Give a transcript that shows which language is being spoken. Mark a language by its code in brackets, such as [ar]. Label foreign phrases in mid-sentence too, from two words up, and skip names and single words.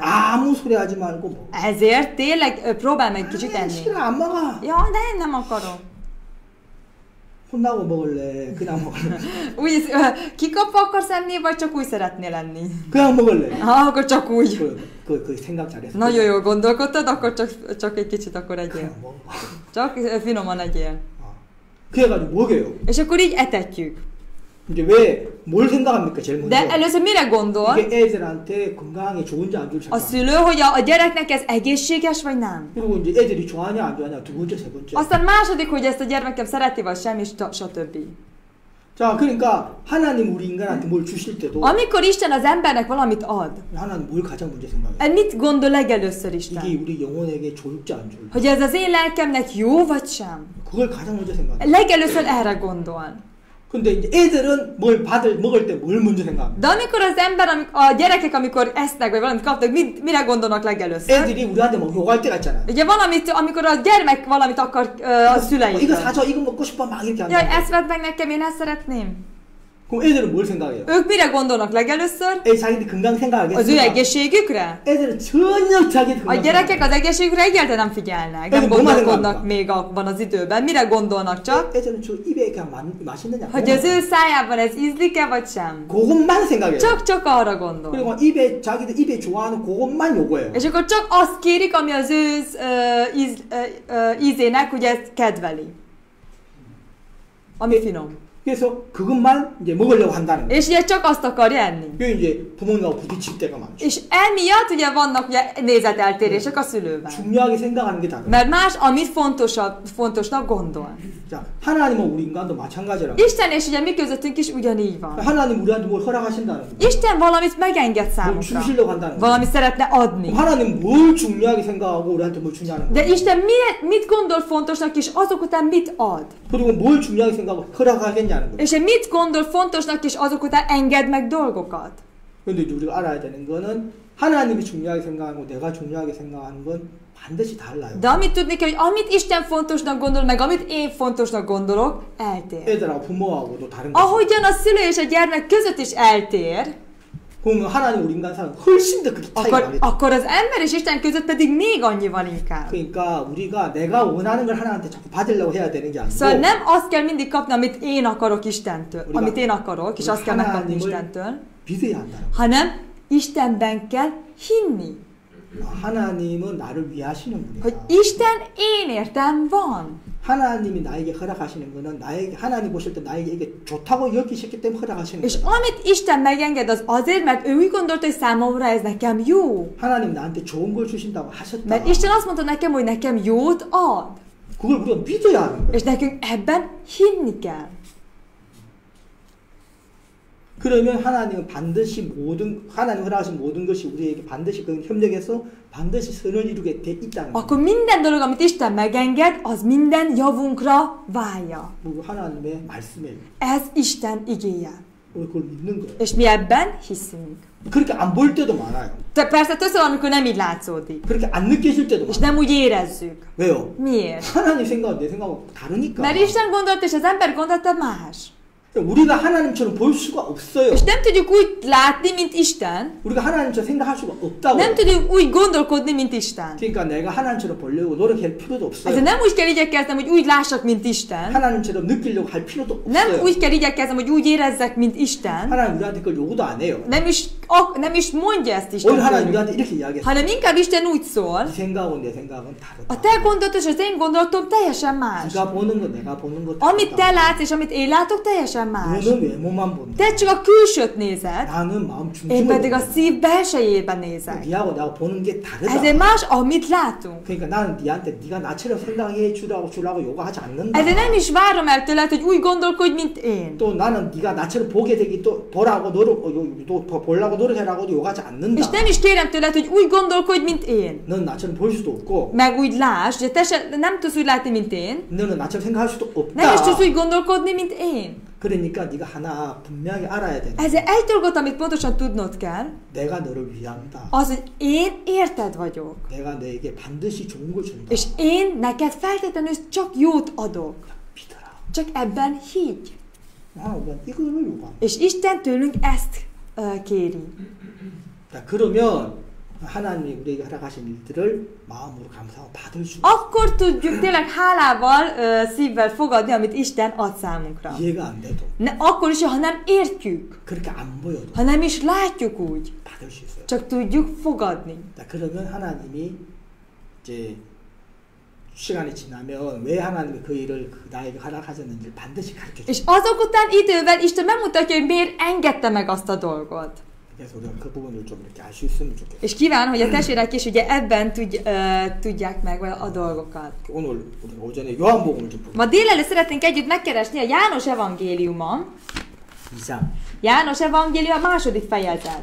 [ko] 아무 소리 하지 말고 먹어. [hu] Ezért tényleg próbálj meg kicsit enni. [ko] 싫어 안 먹어. [hu] Ja, de én nem akarom. [ko] 혼나고 먹을래. 그냥 먹을래. [hu] Úgy, kikapva akarsz enni, vagy csak úgy szeretnél lenni? [ko] 그냥 먹을래. [hu] Akkor csak úgy. [ko] 그 생각 잘했어. [hu] Nagyon jól gondolkodtad, akkor csak egy kicsit akkor egyél. [ko] 그냥 먹어. [hu] Csak finoman egyél. [ko] 그래가지고 먹여요. [hu] És akkor így etetjük. [ko] 이제 뭘 생각합니까 제일 먼저? [hu] De először mire gondol? [ko] 이게 애들한테 건강에 좋은지 안 좋은지 [hu] A [ko] 생각. [hu] szülő, hogy a gyereknek ez egészséges, vagy nem? [ko] 그리고 이제 애들이 좋아하냐 안 좋아하냐 두 번째 세 번째. [hu] Aztán második, hogy ezt a gyermekem szereti, vagy sem, és stb. [ko] 자, 그러니까 하나님 우리 인간한테 뭘 주실 때도 [hu] Amikor Isten az embernek valamit ad, [ko] 하나님 뭘 가장 먼저 생각해요? [hu] mit gondol legelőször [ko] 이게 [hu] Isten? [ko] 우리 영혼에게 좋을지 안 좋을지. [hu] Hogy ez az én lelkemnek jó, vagy sem? [ko] 그걸 가장 먼저 생각해요. [hu] Legelőször erre gondol. [ko] 근데 이제 애들은 먹을 때 뭘 먼저 생각합니까? [hu] De amikor az ember, a gyerekek, amikor esznek, vagy valamit kapnak, mire gondolnak legelőször? [ko] 애들이 우리한테 막 요구할 때가 있잖아요. [hu] Ugye valamit, amikor a gyermek valamit akar a szüleitől. [ko] 이거 사줘, 이거 먹고 싶어 막 이렇게 [hu] Jaj, [ko] 한다. [hu] ezt vedd meg nekem, én ezt szeretném. [ko] 그럼 애들은 뭘 생각해요? [hu] Ők mire gondolnak legelőször? [ko] 자기들 건강 [hu] Az ő [ko] 생각하겠습니까? [hu] egészségükre? [ko] 애들은 전혀 자기 [hu] A [ko] 건강 [hu] gyerekek az egészségükre egyáltalán nem figyelnek, nem Ez gondolkodnak még abban az időben. Mire gondolnak csak? [ko] 애들은 저 입에 그냥 맛있느냐? [hu] Hogy az ő szájában ez ízlik-e vagy sem? [ko] 그것만 생각해요. [hu] Csak arra gondol. [ko] 그리고 자기들 입에 좋아하는 그것만 요구해요. [hu] És akkor csak azt kérik, ami az ő ízének, ugye ezt kedveli. Ami finom. [ko] 그래서 그것만 이제 먹으려고 한다는 거예요. [hu] És ugye csak azt akarja enni. [ko] 그게 이제 부모님하고 부딪힐 때가 많죠. [hu] És emiatt ugye vannak ugye nézeteltérések a szülőben. [ko] 중요하게 생각하는 게 다르죠. [hu] Mert más, amit fontosnak gondol. [ko] 자, 하나님은 우리 인간도 마찬가지라고. [hu] Isten és ugye mi közöttünk is ugyanígy van. [ko] 하나님 우리한테 뭘 허락하신다는 거예요. [hu] Isten valamit megenged [ko] 뭘 [hu] számunkra. [ko] 주시려고 한다는 거예요. [hu] Valamit szeretne adni. [ko] 그럼 하나님 뭘 중요하게 생각하고 우리한테 뭘 주냐는 [hu] De [ko] 거예요. [hu] Isten mit gondol fontosnak, és azok után mit ad? [ko] 그리고 뭘 중요하게 생각하고 허락하겠냐는 거예요. [hu] És mit gondol fontosnak, és azok után enged meg dolgokat? [ko] 그런데 이제 우리가 알아야 되는 거는 하나님이 중요하게 생각하고 내가 중요하게 생각하는 건 반드시 달라요. [hu] De amit tudni kell, hogy amit Isten fontosnak gondol, meg amit én fontosnak gondolok, eltér. [ko] 애들하고 부모하고도 다른 거예요. [hu] Ahogyan a szülő és a gyermek között is eltér, [ko] 그러면 하나님 우리 인간 사람 훨씬 더 그게 차이가 많이 [hu] akkor az ember és Isten között pedig még annyival inkább. [ko] 그러니까 우리가 내가 원하는 걸 하나님한테 자꾸 받으려고 해야 되는 게 [hu] Szóval [ko] 아니고 [hu] nem azt kell mindig kapni, amit én akarok Istentől, [ko] Uriga, [hu] amit én akarok, és azt kell megkapni Istentől, [ko] 믿어야 한다는 [hu] hanem Istenben kell hinni, [ko] 거예요. 하나님은 나를 위하시는 [hu] hogy [ko] 분이다. [hu] Isten én értem van. [ko] 하나님이 나에게 허락하시는 거는 나에게 하나님 보실 때 나에게 이게 좋다고 여기셨기 때문에 허락하시는 [hu] És [ko] 거예요. [hu] amit Isten megenged, az azért, mert ő úgy gondolta, hogy számomra ez nekem jó. [ko] 하나님 나한테 좋은 걸 주신다고 하셨다. [hu] Mert Isten azt mondta nekem, hogy nekem jót ad. [ko] 그걸 우리가 믿어야 하는 거예요. [hu] És nekünk ebben hinni kell. [ko] 그러면 하나님은 반드시 하나님 허락하신 모든 것이 우리에게 반드시 그 협력해서 반드시 선을 이루게 돼 있다는 거예요. [hu] Akkor minden dolog, amit Isten megenged, az minden javunkra válja. [ko] 그리고 하나님의 말씀이에요. [hu] Ez Isten igéje. [ko] 그걸 믿는 거예요. [hu] És mi ebben hiszünk. [ko] 그렇게 안 보일 때도 많아요. [hu] Persze többször van, amikor nem így látszódik. [ko] 그렇게 안 느껴질 때도 [hu] És [ko] 많아요. [hu] nem úgy érezzük. [ko] 왜요? [hu] Miért? [ko] 하나님 생각은 내 생각하고 다르니까. [hu] Mert Isten gondolt, és az ember gondolta más. [ko] 우리가 하나님처럼 볼 수가 없어요. [hu] És nem tudjuk úgy látni, mint Isten. [ko] 우리가 하나님처럼 생각할 수가 없다고. [hu] Nem tudjuk úgy gondolkodni, mint Isten. [ko] 그러니까 내가 하나님처럼 보려고 노력할 필요도 없어요. [hu] Ezért nem úgy kell igyekeznem, hogy úgy lássak, mint Isten. [ko] 하나님처럼 느끼려고 할 필요도 [hu] Nem [ko] 없어요. [hu] úgy kell igyekeznem, hogy úgy érezzek, mint Isten. [ko] 하나님 우리한테 그걸 요구도 안 해요. [hu] Nem is mondja ezt Isten [ko] 오늘 하나님 [hu] tőlünk. [ko] 우리한테 이렇게 이야기했어요. [hu] Hanem inkább Isten úgy szól, [ko] 네 생각은 내 생각은 다르다. [hu] a te gondolat és az én gondolatom teljesen más. [ko] 네가 보는 거 내가 보는 거 [hu] Amit te [ko] 다르다. [hu] látsz és amit én látok, teljesen más. [ko] 너는 외모만 본다. [hu] Te csak a külsőt nézed, [ko] 나는 마음 [hu] én [ko] 중심으로 [hu] pedig a [ko] 본다. [hu] szív belsejében nézek. [ko] 네하고 내가 보는 게 다르다. [hu] Ezért más, amit látunk. [ko] 그러니까 나는 네한테 네가 나처럼 생각해 주라고 요구하지 않는다. [hu] Ezért nem is várom el tőled, hogy úgy gondolkodj, mint én. [ko] 또 나는 네가 나처럼 보게 되기 또 보라고 보려고 노력해라고도 요구하지 않는다. [hu] És nem is kérem tőled, hogy úgy gondolkodj, mint én. [ko] 넌 나처럼 볼 수도 없고 [hu] Meg úgy láss, de te nem tudsz úgy látni, mint én. [ko] 너는 나처럼 생각할 수도 [hu] Nem is [ko] 없다. [hu] tudsz úgy gondolkodni, mint én. [ko] 그러니까 네가 하나 분명히 알아야 돼. [hu] Ezért egy dolgot, amit pontosan tudnod kell, [ko] 내가 너를 위한다. [hu] az, hogy én érted vagyok. [ko] 내가 너에게 반드시 좋은 걸 준다. [hu] És én neked feltétlenül csak jót adok. [ko] 믿어라. [hu] Csak ebben higgy. [ko] 하나님은 이거를 요구한다. [hu] És Isten tőlünk ezt kéri. [ko] 자, 그러면 하나님이 우리에게 허락하신 일들을 마음으로 감사하고 받을 수 [hu] Akkor tudjuk tényleg hálával, szívvel fogadni, amit Isten ad számunkra. [ko] 이해가 안 돼도 [hu] Akkor is, ha nem értjük, [ko] 그렇게 안 보여도 [hu] ha nem is látjuk úgy, [ko] 받을 수 있어요. [hu] csak tudjuk fogadni. [ko] 자, 그러면 하나님이 이제 시간이 지나면 왜 하나님이 그 일을 나에게 허락하셨는지를 반드시 가르쳐 [hu] És [ko] 줘요. [hu] azok után idővel Isten megmutatja, hogy miért engedte meg azt a dolgot. [ko] 그래서 우리가 그 부분을 좀 이렇게 알 수 있으면 좋겠어요. [hu] És kíván, hogy a testvérek is ugye ebben tudják meg a dolgokat. [ko] 오늘 우리가 오전에 요한복음을 좀 [hu] Ma délelőtt szeretnénk együtt megkeresni a János evangéliuma. [ko] 2장 [hu] János evangélium a második fejezet.